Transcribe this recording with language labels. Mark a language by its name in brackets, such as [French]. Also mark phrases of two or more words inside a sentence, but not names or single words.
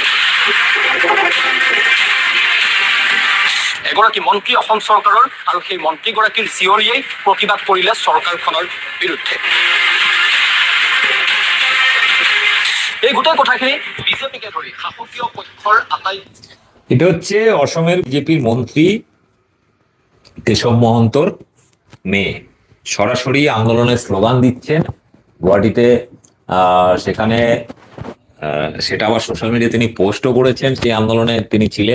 [Assamese] এগৰাকী মন্ত্ৰী অসম চৰকাৰৰ আৰু সেই মন্ত্ৰীগৰাকীৰ জীয়ৰীয়ে প্ৰতিবাদ কৰিলে চৰকাৰখনৰ বিৰুদ্ধে। এই গোটেই কথাখিনি বিজেপিকে ধৰি শাসকীয় পক্ষৰ আটাই। [Bangla] এটা হচ্ছে অসমের বিজেপির মন্ত্রী কেশব মহন্তর মেয়ে সরাসরি আন্দোলনের স্লোগান দিচ্ছেন গুয়াহাটিতে। সেখানে সেটা আবার [English] social media [Bangla] তিনি পোস্টও করেছেন, সেই আন্দোলনে তিনি ছিলেন।